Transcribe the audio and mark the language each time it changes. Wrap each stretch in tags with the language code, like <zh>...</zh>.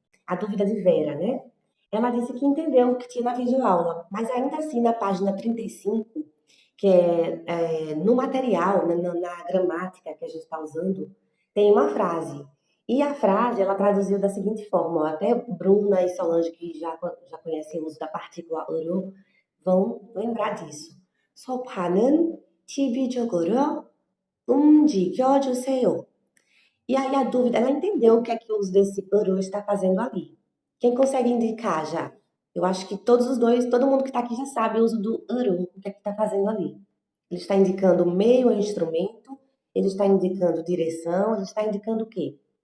<pt>A dúvida de Vera, né? Ela disse que entendeu o que tinha na videoaula, mas ainda assim, na página 35, que é no material, na gramática que a gente está usando, tem uma frase. E a frase, ela traduziu da seguinte forma, ó, até Bruna e Solange, que já conhecem o uso da partícula oro, vão lembrar disso.</pt> <ko>소파는 TV적으로 움직여주세요.</ko> <pt>E aí a dúvida, ela entendeu o que o uso desse oro está fazendo ali. Quem consegue indicar já? Eu acho que todos os dois, todo mundo que está aqui já sabe o uso do oro, o que é que está fazendo ali. Ele está indicando meio ao instrumento, ele está indicando direção, ele está indicando o quê?</pt>